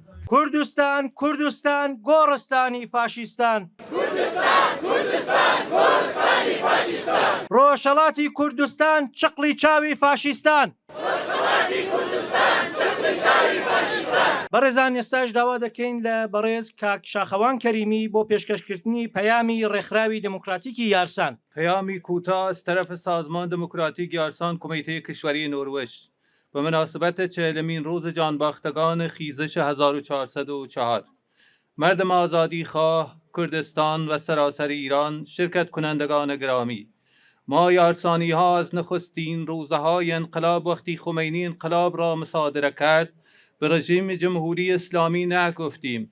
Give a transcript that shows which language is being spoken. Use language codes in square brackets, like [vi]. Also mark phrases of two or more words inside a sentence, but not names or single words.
[ckb] کوردستان کوردستان گۆڕستانی فاشیستان ڕۆژهەڵاتی کوردستان چقلی چاوی فاشیستان بەڕێزان ئێستاش داوا دەکەین لە بەڕێز کاک شاخەوان کەریمی بۆ پێشکەشکردنی پەیامی ڕێکخراوی دموکراتیکی یارسان. [fa] پیامی کوتاه از طرف سازمان دموکراتیک یارسان کمیته کشوری نروژ به مناسبت 40مین روز جانباختگان خیزش 1404 مردم آزادیخواه کردستان و سراسر ایران، شرکت کنندگان گرامی، ما یارسانی ها از نخستین روزه های انقلاب وقتی خمینی انقلاب را مصادره کرد به رژیم جمهوری اسلامی نه گفتیم.